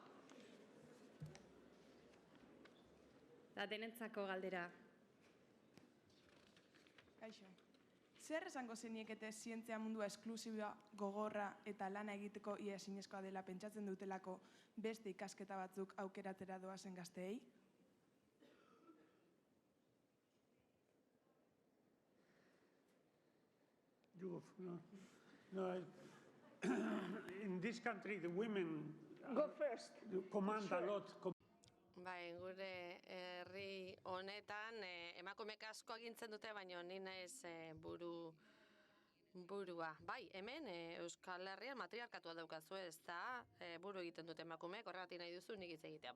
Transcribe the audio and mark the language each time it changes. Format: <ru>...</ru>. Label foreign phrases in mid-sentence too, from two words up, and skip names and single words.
<eu>Da denentzako galdera. Kaixo. Zer esango zeniekete zientzia mundua esklusiboa, gogorra eta lana egiteko ia ezinezkoa dela pentsatzen dutelako beste ikasketa batzuk aukeratera doazen gazteei?</eu> <en>No, in this country the women Go first. Command a lot.</en> <eu>Bai, gure herri honetan emakumeek asko agintzen dute, baina ni naiz burua. Bai, hemen Euskal Herrian matriarkatua daukazu, ez da buru egiten dute emakumeek, horregatik nahi duzu nik hitz egitea.</eu>